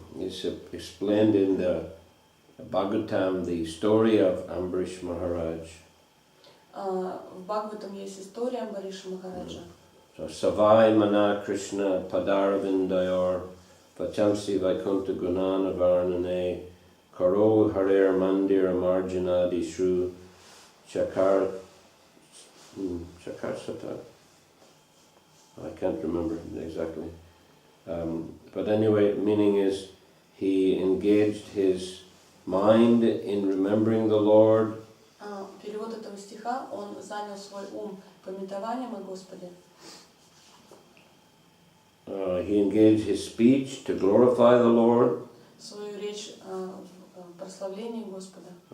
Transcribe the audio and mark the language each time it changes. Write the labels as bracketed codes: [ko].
[en] It's explained in the Bhagavatam, the story of Ambrish Maharaj. [ru] В Бхагаватам есть история Амбариша Махараджа. [sa] So Savai Mana Krishna Padaravindayor Vachamsi Vaikuntha Gunana Varnane Karo Harer Mandir Marjanadi Shru Chakar Sata. [en] I can't remember exactly. But anyway, meaning is he engaged his mind in remembering the Lord. [ru] Перевод этого стиха, он занял свой ум памятованием о Господе. [en] He engaged his speech to glorify the Lord. [ru] Свою речь в прославлении Господа.